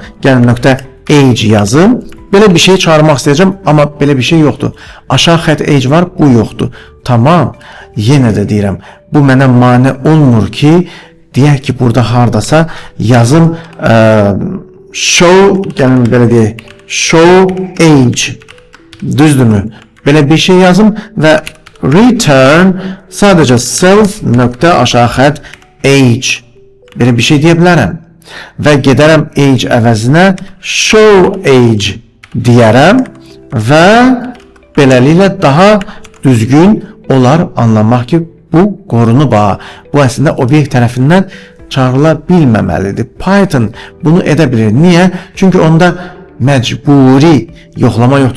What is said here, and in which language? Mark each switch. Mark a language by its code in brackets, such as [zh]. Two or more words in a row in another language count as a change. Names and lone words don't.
[az] Gəlin nöqtə age yazım. Belə bir şey çağırmaq istəyəcəm, amma belə bir şey yoxdur. Aşağı xətt age var, bu yoxdur. Tamam. Yenə də deyirəm, bu mənə mane olmur ki, deyək ki, burada hardasa yazım show, gəlin belə deyək, [en] show age, [az] düzdürmü? Belə bir şey yazım və return sadəcə self nöqtə aşağı xətt age, belə bir şey deyə bilərəm və gedərəm age əvəzinə [en] show age [az] deyərəm və beləliklə daha düzgün olar anlamaq ki, bu qorunub. Bu əslində obyekt tərəfindən çağrıla bilməməlidir. Python bunu edə bilir. Niyə? Çünki onda məcburi yoxlama yoxdur.